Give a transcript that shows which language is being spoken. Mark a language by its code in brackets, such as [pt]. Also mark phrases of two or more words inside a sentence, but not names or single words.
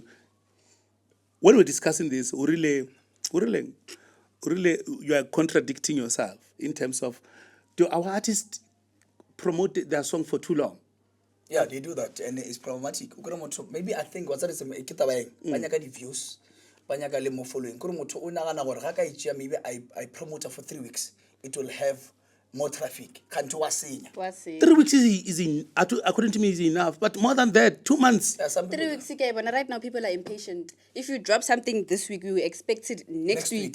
[en] When we're discussing this, really, you are contradicting yourself in terms of, do our artists promote their song for too long? Yeah, they do that, and it's problematic. Maybe I think what's that is banyaka the views, [tn] banyaka le mo following. [en] Maybe I promote her for 3 weeks. It will have more traffic. Can't you see? 3 weeks is according to me is enough, but more than that, 2 months. Yeah, 3 weeks, okay, but right now people are impatient. If you drop something this week, we will expect it next week.